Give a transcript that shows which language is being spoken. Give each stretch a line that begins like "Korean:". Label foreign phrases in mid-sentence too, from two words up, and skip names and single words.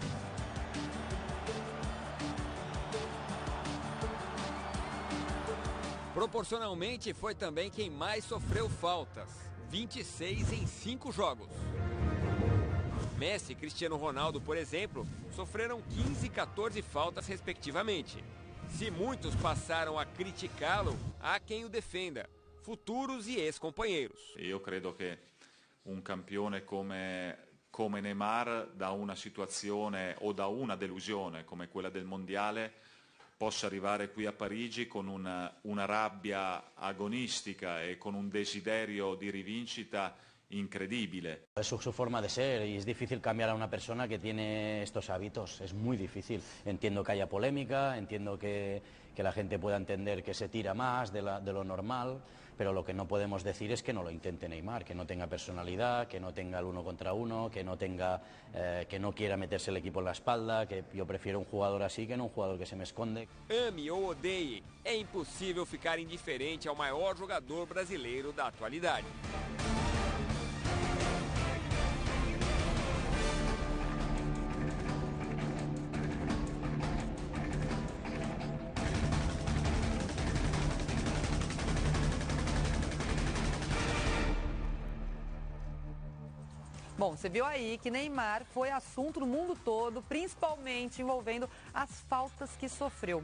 Portuguese: Proporcionalmente, foi também quem mais sofreu faltas, 26 em 5 jogos. Messi e Cristiano Ronaldo, por exemplo, sofreram 15 e 14 faltas respectivamente. Se muitos passaram a criticá-lo, há quem o defenda, futuros e ex-companheiros.
Italian: Eu credo che un campione come Neymar, da una situazione o da una delusione come quella del Mondiale, possa arrivare qui a Parigi con una rabbia agonistica e con un desiderio di rivincita increíble.
Spanish: Es su forma de ser y es difícil cambiar a una persona que tiene estos hábitos, es muy difícil. Entiendo que haya polémica, entiendo que la gente pueda entender que se tira más de lo normal, pero lo que no podemos decir es que no lo intente Neymar, que no tenga personalidad, que no tenga el uno contra uno, que no quiera meterse el equipo en la espalda, que yo prefiero un jugador así que no un jugador que se me esconde.
Portuguese: Ame ou odeie, é impossível ficar indiferente ao maior jogador brasileiro da atualidade. Bom, você viu aí que Neymar foi assunto no mundo todo, principalmente envolvendo as faltas que sofreu.